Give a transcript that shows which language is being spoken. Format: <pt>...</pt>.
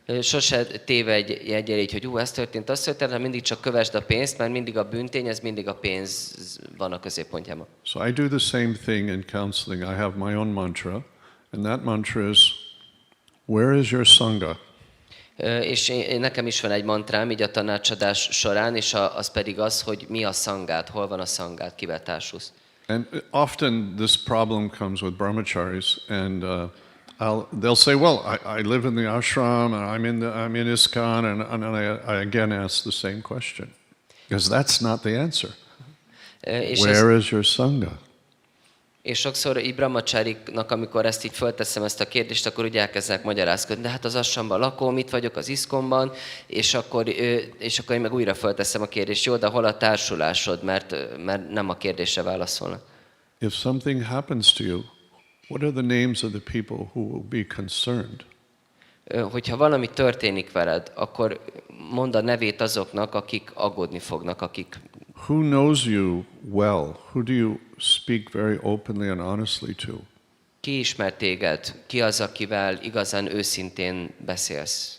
<hu>Sose tévedj így, hogy ez történt, az történt, hanem mindig csak kövesd a pénzt, mert mindig a bűntény, ez mindig a pénz van a középpontjában.</hu> <en>So I do the same thing in counseling. I have my own mantra, and that mantra is, where is your sangha?</en> <hu>És nekem is van egy mantrám így a tanácsadás során, és az pedig az, hogy mi a szangát, hol van a szangát, kivel társulsz.</hu> <en>And often this problem comes with brahmacharis, and they'll say, well, I live in the ashram, and I'm in ISKCON, and I again ask the same question, because that's not the answer. Where is your sangha?</en> <hu>És sokszor így brahmachariknak, amikor ezt így fölteszem ezt a kérdést, akkor úgy elkezdenek magyarázkodni, de hát az ashramban lakom, itt vagyok az ISKCON-ban, és akkor én meg újra fölteszem a kérdést, jó, de hol a társulásod, mert nem a kérdésre válaszolnak.</hu> <en>If something happens to you, what are the names of the people who will be concerned?</en> <hu>Hogyha valami történik veled, akkor mondd a nevét azoknak, akik aggódni fognak, akik...</hu> <en>Who knows you well? Who do you speak very openly and honestly to?</en> <hu>Ki ismer téged? Ki az, akivel igazán őszintén beszélsz?</hu>